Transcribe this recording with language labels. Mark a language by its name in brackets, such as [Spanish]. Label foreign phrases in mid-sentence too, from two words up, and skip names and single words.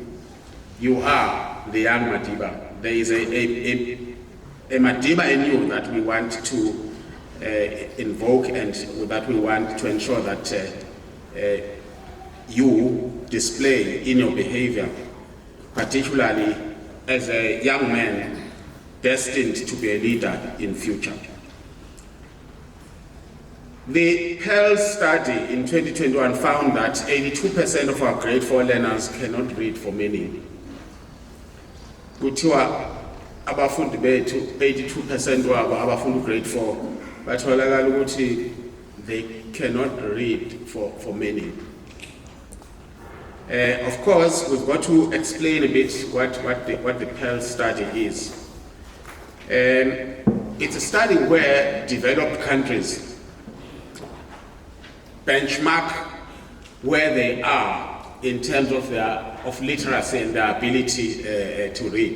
[English] You are the young Madiba. There is a Madiba in you that we want to invoke and that we want to ensure that you display in your behavior, particularly as a young man destined to be a leader in future. The PEARLS study in 2021 found that 82% of our grade 4 learners cannot read for meaning. [Zulu] Kuthiwa abafundi bethu 82% wabo abafundi grade 4 batholakala ukuthi [English] they cannot read for meaning. Of course, we've got to explain a bit what the PEARLS study is. It's a study where developed countries benchmark where they are in terms of literacy and their ability to read.